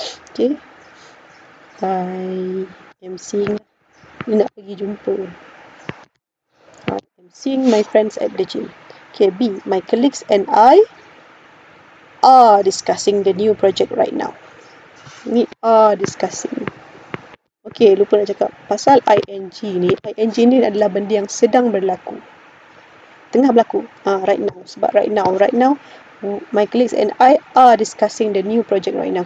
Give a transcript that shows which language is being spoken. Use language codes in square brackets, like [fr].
[en] Okay, I am seeing, [ms] ni nak pergi jumpa. [en] I'm seeing my friends at the gym. Okay, B. My colleagues and I are discussing the new project right now. [ms] Ni [en] are discussing. [ms] Okay, lupa nak cakap. Pasal ing ni adalah benda yang sedang berlaku. Tengah berlaku. [en] Right now. Sebab right now, my colleagues and I are discussing the new project right now.